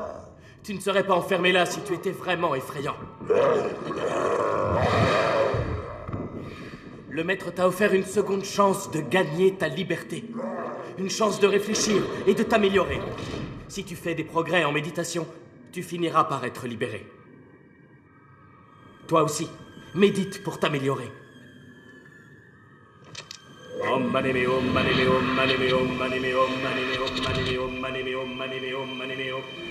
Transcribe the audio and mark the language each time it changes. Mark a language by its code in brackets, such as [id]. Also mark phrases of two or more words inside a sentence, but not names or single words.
[fr] Tu ne serais pas enfermé là si tu étais vraiment effrayant. Le maître t'a offert une seconde chance de gagner ta liberté. Une chance de réfléchir et de t'améliorer. Si tu fais des progrès en méditation, tu finiras par être libéré. Toi aussi, médite pour t'améliorer. [sa] Om mani me om mani me om mani me om mani me om mani me om mani me om mani me om mani me om mani me om.